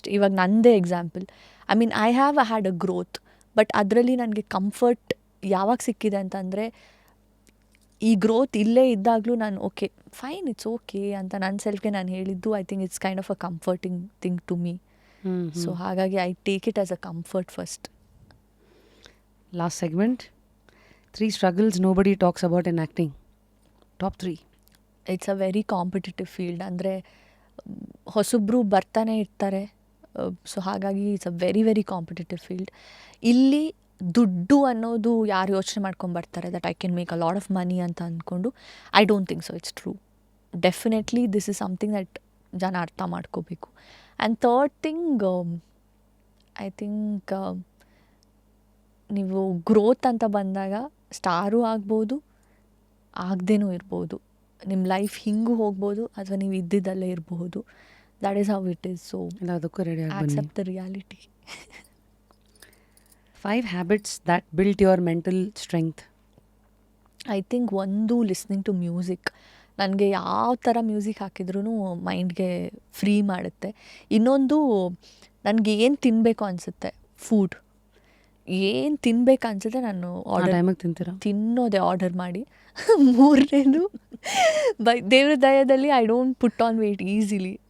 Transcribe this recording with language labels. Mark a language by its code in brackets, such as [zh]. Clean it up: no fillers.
[kn] ಇವಾಗ ನನ್ನದೇ example, [en] I mean I have had a growth, [kn] but ಅದರಲ್ಲಿ ನನಗೆ ಕಂಫರ್ಟ್ ಯಾವಾಗ ಸಿಕ್ಕಿದೆ ಅಂತಂದರೆ, ಈ ಗ್ರೋತ್ ಇಲ್ಲೇ ಇದ್ದಾಗಲೂ ನಾನು [en] okay fine, it's okay [kn] ಅಂತ ನನ್ನ ಸೆಲ್ಫ್ಗೆ ನಾನು ಹೇಳಿದ್ದು. [en] I think it's kind of a comforting thing to me. So [kn] ಹಾಗಾಗಿ [en] I take it as a comfort first. Last segment, 3 struggles nobody talks about in acting. Top 3. It's a very competitive field. [kn] ಅಂದರೆ ಹೊಸಬ್ರು ಬರ್ತಾನೆ ಇರ್ತಾರೆ. [en] so [kn] ಹಾಗಾಗಿ [en] It's a very very competitive field. [kn] ಇಲ್ಲಿ ದುಡ್ಡು ಅನ್ನೋದು ಯಾರು ಯೋಚನೆ ಮಾಡ್ಕೊಂಬರ್ತಾರೆ [en] that I can make a lot of money [kn] ಅಂತ ಅಂದ್ಕೊಂಡು, [en] I don't think so. It's true. Definitely this is something that [kn] ಜನ ಅರ್ಥ ಮಾಡ್ಕೋಬೇಕು. [en] and third thing, I think [kn] ನೀವು ಗ್ರೋತ್ ಅಂತ ಬಂದಾಗ ಸ್ಟಾರು ಆಗ್ಬೋದು, ಆಗದೇನೂ ಇರ್ಬೋದು. ನಿಮ್ಮ ಲೈಫ್ ಹಿಂಗೂ ಹೋಗ್ಬೋದು ಅಥವಾ ನೀವು ಇದ್ದಿದ್ದಲ್ಲೇ ಇರಬಹುದು. [en] That is how it is. So [kn] ಅದಕ್ಕೂ ರೆಡಿ ಆಗಿ [en] Accept the reality. 5 habits that built your mental strength. I think [kn] ಒಂದು, [en] Listening to music. [kn] ನನಗೆ ಯಾವ ಥರ ಮ್ಯೂಸಿಕ್ ಹಾಕಿದ್ರೂ ಮೈಂಡ್ಗೆ ಫ್ರೀ ಮಾಡುತ್ತೆ. ಇನ್ನೊಂದು, ನನಗೆ ಏನು ತಿನ್ನಬೇಕು ಅನಿಸುತ್ತೆ, ಫುಡ್ ಏನು ತಿನ್ಬೇಕು ಅನಿಸುತ್ತೆ ನಾನು ತಿನ್ನೋದೆ ಆರ್ಡರ್ ಮಾಡಿ. [en] 3ನೇದು, [kn] ದೇವ್ರ ದಯದಲ್ಲಿ [en] I don't put on weight easily.